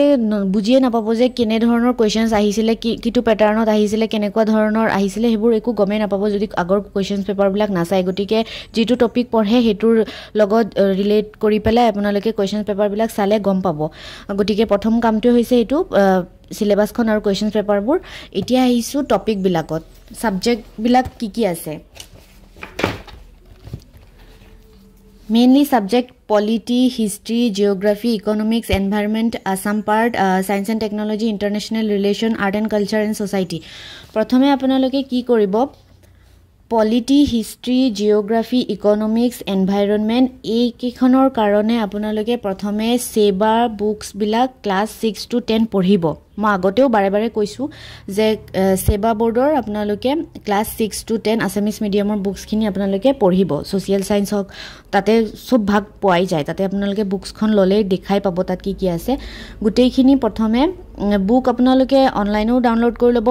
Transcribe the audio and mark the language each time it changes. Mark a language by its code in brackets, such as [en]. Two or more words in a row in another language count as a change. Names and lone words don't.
[as] বুজিয়ে নাপাব যে কেনে ধৰণৰ কোৱেশ্চনছ আহিছিল কিটো প্যাটাৰ্নত আহিছিল কেনেকুৱা ধৰণৰ আহিছিল হেবোৰ একো গমে নাপাব যদি আগৰ [en] questions paper [as] বিলাক নাচাই গটিকে যেটো টপিক পঢ়ে হেতুৰ লগত ৰিলেট কৰি পেলাই আপোনালোকে [en] questions paper [as] বিলাক চালে গম পাব গটিকে প্ৰথম কামটো হৈছে এটো সিলেবাসখন আৰু [en] questions paperবোৰ [as] এতিয়া আহিছো টপিক বিলাকত সাবজেক্ট বিলাক কি আছে [en] Mainly subject polity, history, geography, economics, environment, Assam part, science and technology, international relation, art and culture and society. [as] প্ৰথমে আপোনালোকে কি কৰিব [en] polity, history, geography, economics, environment [as] এই কিখনৰ কাৰণে আপোনালোকে প্ৰথমে সেবা বুকস বিলাক ক্লাস 6 to 10 পঢ়িব মই আগতেও বাৰে কৈছো যে সেবা বোৰ্ডৰ আপোনালোকে ক্লাস 6 to 10 [en] Assamese mediumৰ [as] বুকসখিনি আপোনালোকে পঢ়িব [en] social science [as] হক তাতে সব ভাগ পোৱাই যায় তাতে আপোনালোকে বুকসখন ললে দেখাই পাব তাত কি আছে গুটেইখিনি প্ৰথমে বুক আপোনালোকে অনলাইনও ডাউনলোড কৰি লব